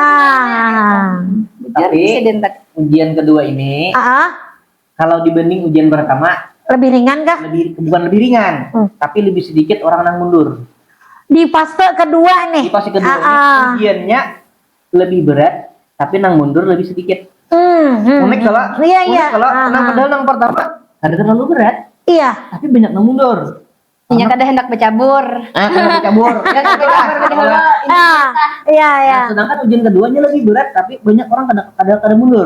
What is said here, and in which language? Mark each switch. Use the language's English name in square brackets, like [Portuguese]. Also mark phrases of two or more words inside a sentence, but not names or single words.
[Indonesian] Tapi ujian kedua ini kalau dibanding ujian pertama Lebih ringan kah? bukan lebih ringan, tapi lebih sedikit orang yang mundur. Di fase kedua nih. Di fase kedua ini ujiannya lebih berat, tapi nang mundur lebih sedikit. Unik kalau nang padahal nang pertama ada terlalu berat, tapi banyak nang mundur. [Banjar] Ini kada hendak bercabur. Hendak bercabur. [Indonesian] Iya. Sedangkan ujian keduanya lebih berat, tapi banyak orang kada mundur.